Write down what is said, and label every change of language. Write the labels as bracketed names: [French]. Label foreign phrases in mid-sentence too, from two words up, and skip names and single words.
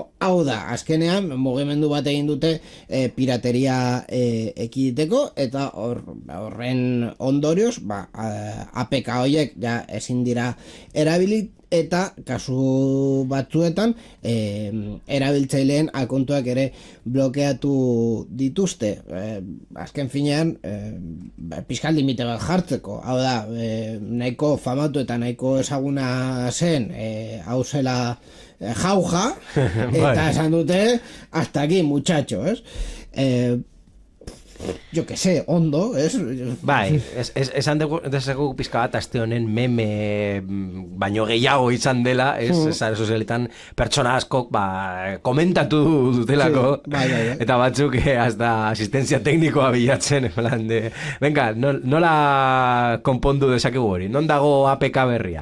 [Basque] Hau da, azkenean mugimendu bat egin dute pirateria ekiditeko, eta horren ondorioz APK horiek ja ezin dira erabilit, eta kasu batzuetan erabiltzaileen akontuak ere blokeatu dituzte. Azken finean pizkal limite bat jartzeko, hau da, nahiko famatu eta nahiko ezaguna zen hau zela jauja, eta esan dute [Spanish] hasta aquí muchacho, [Basque] ez? [Spanish] Jo que sé, [Basque] ondo, ez? Bai, esan dezakegu pizka bat aste honen meme baino gehiago izan dela, sare sozialetan pertsona askok komentatu dutelako, bai. eta batzuk hasta asistentzia teknikoa bilatzen, [Spanish] plan de, venga, [Basque] nola konpondu dezakegu hori, non dago APK berria?